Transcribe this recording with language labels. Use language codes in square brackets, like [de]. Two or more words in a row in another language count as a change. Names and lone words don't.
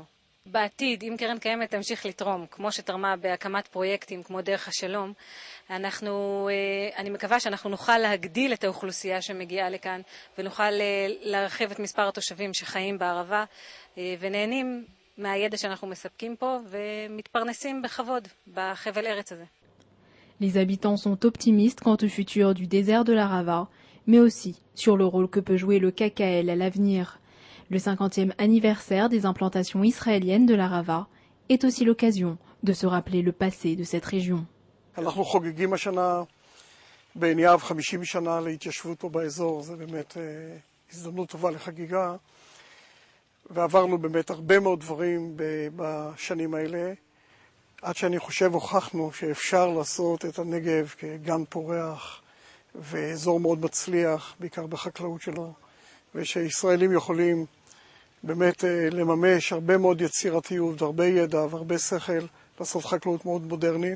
[he] בעתיד, אם קרן קיימת תמשיך לתרום, כמו שתרמה בהקמת פרויקטים כמו דרך השלום, אני מקווה שאנחנו נוכל להגדיל את האוכלוסייה שמגיעה לכאן, ונוכל להרחיב את מספר התושבים שחיים בערבה, ונהנים מהידע שאנחנו מספקים פה, ומתפרנסים בכבוד בחבל ארץ הזה. [fr] Les habitants sont optimistes quant au futur du désert de l'Arava, mais aussi sur le rôle que peut jouer le KKL à l'avenir. Le 50e anniversaire des implantations israéliennes de l'Arava est aussi l'occasion de se rappeler le passé de cette région. [he] אנחנו חוגגים השנה בעין יהב 50 שנה להתיישבות פה באזור, זה באמת הזדמנות טובה לחגיגה, ועברנו באמת הרבה מאוד דברים בשנים האלה, עד שאני חושב הוכחנו שאפשר לעשות את הנגב כגן פורח ואזור מאוד מצליח, בעיקר בחקלאות שלו, ושישראלים יכולים באמת לממש הרבה מאוד יצירתיות, הרבה ידע והרבה שכל, לעשות חקלאות מאוד מודרנית.